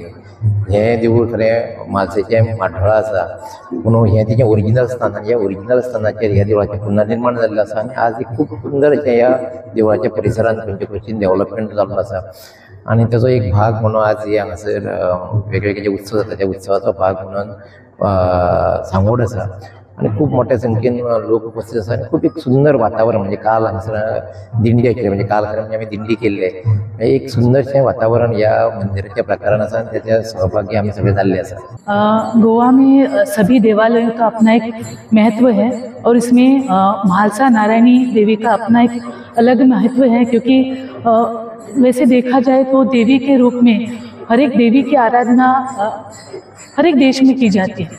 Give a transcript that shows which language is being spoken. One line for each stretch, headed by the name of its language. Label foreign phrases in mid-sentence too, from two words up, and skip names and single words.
Konkani: हें देवूळ खरें म्हालसेचें माठोळा आसा, पूण हें तेजें ओरिजिनल स्थान आनी ह्या ओरिजिनल स्थानाचेर ह्या देवळाचें पुनर्निर्माण जाल्लें आसा आनी आज एक खूब सुंदर अशें ह्या देवळाच्या परिसरांत खंयचे खंयची डेव्हलपमेंट जाल्लो आसा आणि ताचो एक भाग म्हणून आज हे हांगासर वेगवेगळे जे उत्सव जाता त्या उत्सवाचो भाग म्हणून सांगोड आसा आणि खूप मोठ्या संख्येन लोक उपस्थित आसा। खूप एक सुंदर वातावरण म्हणजे काल हांगासर दिंडी आशिल्ली, म्हणजे काल खरें म्हणजे आमी दिंडी केल्ले, एक सुंदरशें वातावरण ह्या मंदिराच्या प्रकारान आसा आणि त्याच्या सहभागी आम्ही सगळे जाल्ले आसा।
Hindi: गोवा में सभी देवालयों का अपना एक महत्व है और इसमें म्हालसा नारायणी देवी का अपना एक अलग महत्व है, क्योंकि वैसे देखा जाए तो देवी के रूप में हर एक देवी की आराधना हर एक देश में की जाती है।